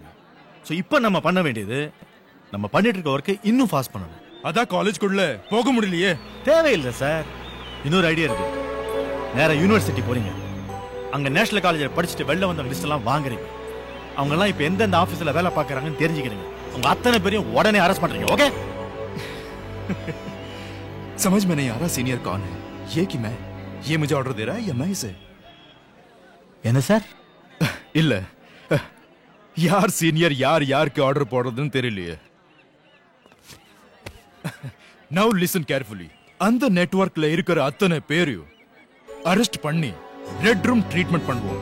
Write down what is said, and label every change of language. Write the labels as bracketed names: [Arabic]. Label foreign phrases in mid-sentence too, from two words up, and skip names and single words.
[Tamil] சோ இப்போ நம்ம பண்ண வேண்டியது, நம்ம பண்ணிட்டு இருக்க ஒர்க்கை இன்னும் ஃபாஸ்ட் பண்ணணும். அதான் காலேஜ்க்குள்ள போக முடியலையே. தேவையில்லை சார். இன்னொரு ஐடியா இருக்கு. நேரா யூனிவர்சிட்டி போறீங்க. அங்க நேஷனல் காலேஜ்ல படிச்சுட்டு வெளில வந்த லிஸ்ட் எல்லாம் வாங்குறீங்க. அவங்க எல்லாம் இப்ப எந்தெந்த ஆபீஸ்ல வேலை பார்க்கறாங்கன்னு தெரிஞ்சுக்கிறீங்க. உங்க அத்தனை பேரையும் உடனே அரெஸ்ட் பண்றீங்க. ஓகே? [Hindi] समझ में नहीं आ रहा सीनियर कौन है? ये कि मैं, ये मुझे ऑर्डर दे रहा है या मैं इसे? [Tamil] என்ன சார்? இல்ல, யார் சீனியர் யார் யாருக்கு ஆர்டர் போடுறதுன்னு தெரியலையே. [English] Now listen carefully. [Tamil] அந்த நெட்வொர்க்ல இருக்கிற அத்தனை பேரையும் அரெஸ்ட் பண்ணி [English] red room treatment [Tamil] பண்ணுவோம்.